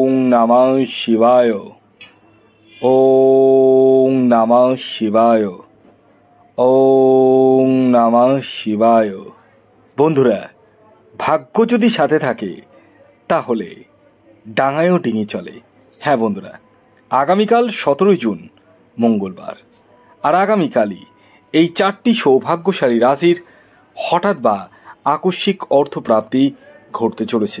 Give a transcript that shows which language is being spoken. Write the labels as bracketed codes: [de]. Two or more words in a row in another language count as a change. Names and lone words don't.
[sa] नमः शिवाय। ॐ नमः शिवाय। ॐ नमः शिवाय। [bn] বন্ধুরা, ভাগ্য যদি সাথে থাকে তাহলে ডাঙায়ও ডিঙি চলে। হ্যাঁ বন্ধুরা, আগামীকাল 17 জুন মঙ্গলবার, আর আগামীকালই এই 4টি সৌভাগ্যশালী রাশির হঠাৎ বা আকস্মিক অর্থপ্রাপ্তি ঘটতে চলেছে।